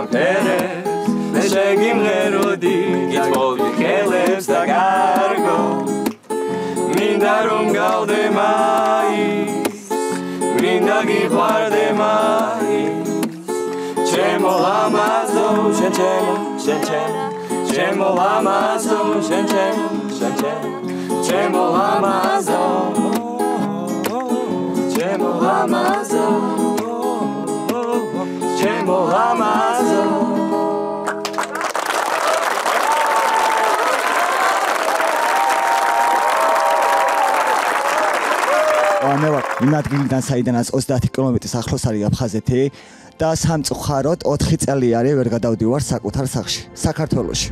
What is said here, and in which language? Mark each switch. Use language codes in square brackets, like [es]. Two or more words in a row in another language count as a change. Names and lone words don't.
[ka] ფერებს მე შეგიმღეროდი გითხოვდი ხელებს და კარგო მინდა რომ გავდე მაინც მინდა გიყვარდე მაინც ჩემო ლამაზო ჩემო ლამაზო ჩემო ლამაზო ჩემო ლამაზო, ჩემო ლამაზო. მე ვარ იმ ადგილიდან, საიდანაც 30 კილომეტრის ახლოს არის აფხაზეთი და სამწუხაროდ 4 წელი არის ვერ გადავდივარ საკუთარ სახლში, საქართველოში.